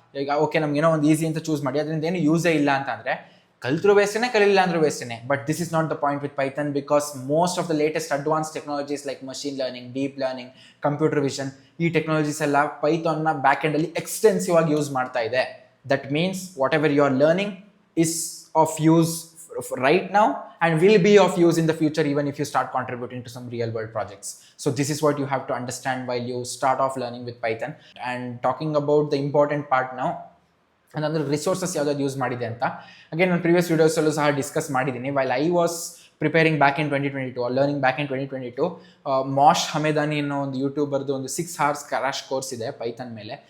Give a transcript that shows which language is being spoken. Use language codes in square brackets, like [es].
[kn] ಈಗ ಓಕೆ, ನಮ್ಗೇನೋ ಒಂದು ಈಸಿ ಅಂತ ಚೂಸ್ ಮಾಡಿ ಅದರಿಂದ ಏನು ಯೂಸೇ ಇಲ್ಲ ಅಂತ ಅಂದರೆ ಕಲ್ತ್ರೂ ವೇಸ್ಟೇ, ಕಲಿಲ್ಲ ಅಂದ್ರೂ ವೇಸ್ಟೇ. [en] but this is not the point with Python, because most of the latest advance technologies like machine learning, deep learning, computer vision, [kn] ಈ ಟೆಕ್ನಾಲಜೀಸ್ ಎಲ್ಲ ಪೈಥಾನ್ನ ಬ್ಯಾಕ್ ಎಂಡಲ್ಲಿ ಎಕ್ಸ್ಟೆನ್ಸಿವ್ ಆಗಿ ಯೂಸ್ ಮಾಡ್ತಾ ಇದೆ. [en] That means whatever you are learning is of use right now and will be of use in the future, even if you start contributing to some real world projects. So this is what you have to understand while you start off learning with Python. And talking about the important part now, [kn] ಅಂದರೆ resources ಯಾವ್ದಾದ್ರು use ಮಾಡಿದೆ ಅಂತ, again ನಾನು previous ವೀಡಿಯೋಸಲ್ಲೂ ಸಹ discuss ಮಾಡಿದ್ದೀನಿ. [en] while I was preparing back in 2022 or learning back in 2022, [kn] ಮಾಶ್ ಹಮೇದಾನಿ ಅನ್ನೋ ಒಂದು ಯೂಟ್ಯೂಬರ್ದು ಒಂದು 6 hours ಕ್ರ್ಯಾಶ್ ಕೋರ್ಸ್ ಇದೆ ಪೈಥನ್ ಮೇಲೆ.